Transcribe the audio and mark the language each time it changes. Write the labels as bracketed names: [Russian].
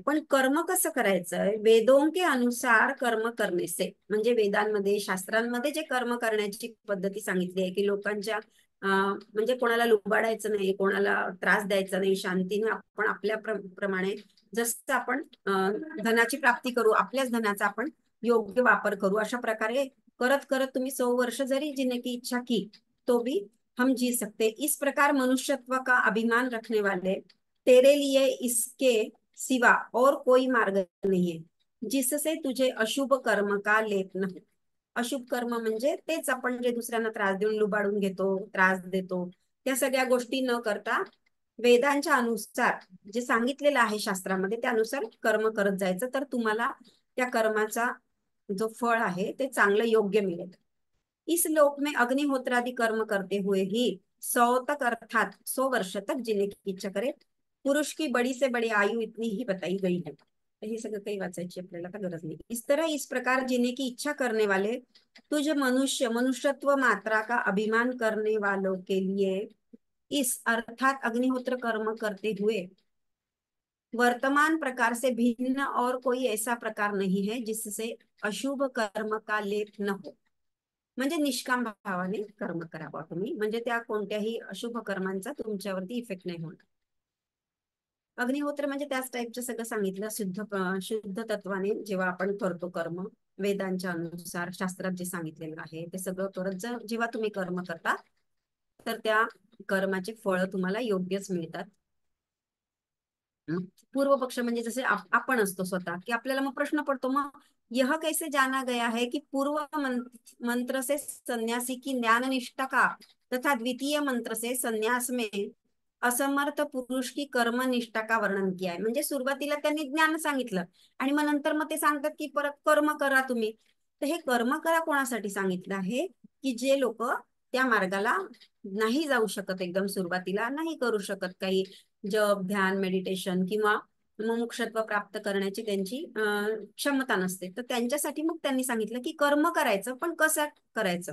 [Marathi] पण कर्म कसं करायचंय? [Hindi] वेदों के अनुसार कर्म करने से, [Marathi] म्हणजे वेदांमध्ये शास्त्रांमध्ये जे कर्म करण्याची पद्धती सांगितली आहे की लोकांच्या म्हणजे कोणाला लुबाडायचं नाही, कोणाला त्रास द्यायचा नाही, शांतीने आपण आपल्या प्रमाणे जसं आपण धनाची प्राप्ती करू, आपल्याच धनाचा आपण योग्य वापर करू, अशा प्रकारे करत करत तुम्ही 100 वर्ष जरी [Hindi] जीने की इच्छा की तो भी हम जी सकते। इस प्रकार मनुष्यत्व का अभिमान रखने वाले, तेरे लिए इसके सिवा और कोई मार्ग नहीं है जिससे तुझे अशुभ कर्म का लेप न हो। [Marathi] अशुभ कर्म म्हणजे तेच आपण जे दुसऱ्यांना त्रास देऊन लुबाडून घेतो, त्रास देतो, त्या सगळ्या गोष्टी न करता वेदांच्या अनुसार जे सांगितलेलं आहे शास्त्रामध्ये त्यानुसार कर्म करत जायचं, तर तुम्हाला त्या कर्माचा जो फळ आहे ते चांगलं योग्य मिळेल। [Hindi] इस लोक में अग्निहोत्रादि कर्म करते हुए ही 100 तक अर्थात 100 वर्ष तक जीने की इच्छा करे। पुरुष की बड़ी से बड़ी आयु इतनी ही बताई गई है। [Marathi] हे सगळं काही वाचायची आपल्याला का गरज नाही। [Hindi] इस तरह इस प्रकार जीने की इच्छा करने वाले तुझ मनुष्य मनुष्यत्व मात्रा का अभिमान करने वालों के लिए इस अर्थात अग्निहोत्र कर्म करते हुए वर्तमान प्रकार से भिन्न और कोई ऐसा प्रकार नहीं है जिससे अशुभ कर्म का लेप न हो। [Marathi] म्हणजे निष्काम भावाने कर्म करावं तुम्ही, म्हणजे त्या कोणत्याही अशुभ कर्मांचा तुमच्यावरती इफेक्ट नाही होणार। अग्निहोत्र म्हणजे त्याच टाईपचं सगळं सांगितलं, शुद्ध तत्वाने जेव्हा आपण करतो कर्म, वेदांच्या अनुसार शास्त्रात जे सांगितलेलं आहे ते सगळं करत जेव्हा तुम्ही कर्म करता तर त्या कर्माचे फळ तुम्हाला योग्यच मिळतात। पूर्व पक्ष म्हणजे जसे आपण असतो स्वतः की आपल्याला मग प्रश्न पडतो, [Hindi] मग यह कैसे जाना गया है कि पूर्व मंत्र से सन्यासी की ज्ञान निष्ठा का तथा द्वितीय मंत्र से सन्यास में असमर्थ पुरुष की कर्म निष्ठा का वर्णन किया है। [Marathi] म्हणजे सुरुवातीला त्यांनी ज्ञान सांगितलं आणि मग नंतर मग ते सांगतात की परत कर्म करा तुम्ही। तर हे कर्म करा कोणासाठी सांगितलं आहे? की जे लोक त्या मार्गाला नाही जाऊ शकत, एकदम सुरुवातीला नाही करू शकत काही जप ध्यान मेडिटेशन किंवा मुमुक्षत्व प्राप्त करण्याची त्यांची क्षमता नसते, तर त्यांच्यासाठी मग त्यांनी सांगितलं की कर्म करायचं, पण कसं करायचं?